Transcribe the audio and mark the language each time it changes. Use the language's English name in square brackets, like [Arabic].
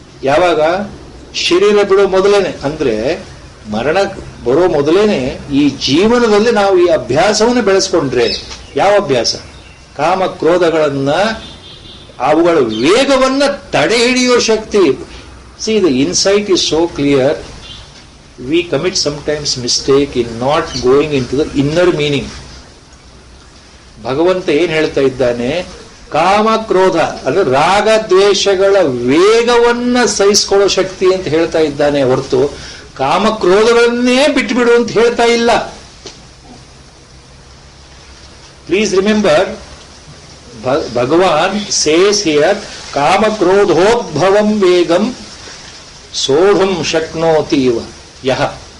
[Kannada] ಯಾವಾಗ ಶರೀರ ಬಿಡೋ ಮೊದಲೇನೆ, ಅಂದ್ರೆ ಮರಣ ಬರೋ ಮೊದಲೇನೆ ಈ ಜೀವನದಲ್ಲಿ ನಾವು ಈ ಅಭ್ಯಾಸವನ್ನು ಬೆಳೆಸ್ಕೊಂಡ್ರೆ, ಯಾವ ಅಭ್ಯಾಸ? ಕಾಮ ಕ್ರೋಧಗಳನ್ನ, ಅವುಗಳ ವೇಗವನ್ನ ತಡೆ ಹಿಡಿಯೋ ಶಕ್ತಿ. [English] See, the insight is so clear, we commit sometimes mistake in not going into the inner meaning. [Kannada] ಭಗವಂತ ಏನ್ ಹೇಳ್ತಾ ಇದ್ದಾನೆ? ಕಾಮ ಕ್ರೋಧ ಅಂದ್ರೆ ರಾಗ ದ್ವೇಷಗಳ ವೇಗವನ್ನ ಸಹಿಸಿಕೊಳ್ಳೋ ಶಕ್ತಿ ಅಂತ ಹೇಳ್ತಾ ಇದ್ದಾನೆ ಹೊರತು ಕಾಮ ಕ್ರೋಧಗಳನ್ನೇ ಬಿಟ್ಟುಬಿಡು ಅಂತ ಹೇಳ್ತಾ ಇಲ್ಲ. [English] please remember, Bhagavan says here [Sanskrit] ಕಾಮ ಕ್ರೋಧೋದ್ಭವಂ ವೇಗಂ ಸೋಢುಂ ಶಕ್ನೋತಿ ಇವ ಯಹ.